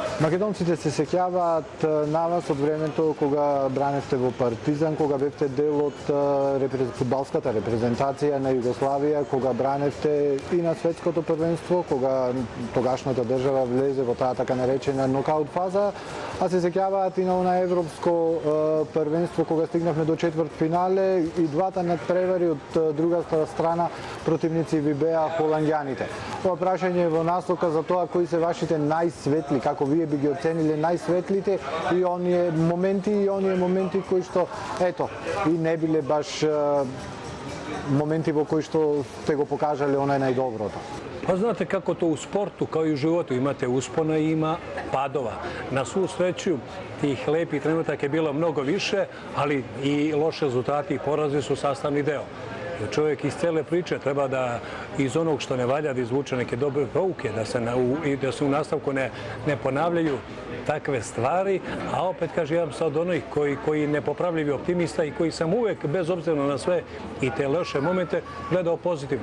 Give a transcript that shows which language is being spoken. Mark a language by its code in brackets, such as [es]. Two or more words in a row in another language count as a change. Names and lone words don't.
[mk] Македонците се сеќаваат на вас од времето кога браневте во Партизан, кога бевте дел од фудбалската репрезентација на Југославија, кога браневте и на светското првенство, кога тогашната држава влезе во таа така наречена нокаут фаза, а се сеќаваат и на она европско првенство кога стигнавме до четвртфинале и двата надпревари од другата страна противници ви беа холанѓаните. Ова прашање е во насока за тоа кои се вашите најсветли, како вие би ги оцениле најсветлите и оние моменти кои што ето и не биле баш моменти во кои што сте го покажале онај најдоброто. [sr] Pa znate kako to u sportu, kao i u životu, imate uspona i ima padova. Na svu sreću tih lepih trenutaka je bilo mnogo više, ali i loše rezultati i porazi su sastavni deo. Čovjek iz cele priče treba da iz onog što ne valja da izvuče neke dobre pouke, da se u nastavku ne ponavljaju takve stvari, a opet kaže ja sam od onih koji nepopravljivi optimista i koji sam uvek, bez obzira na sve i te loše momente, gledao pozitivno.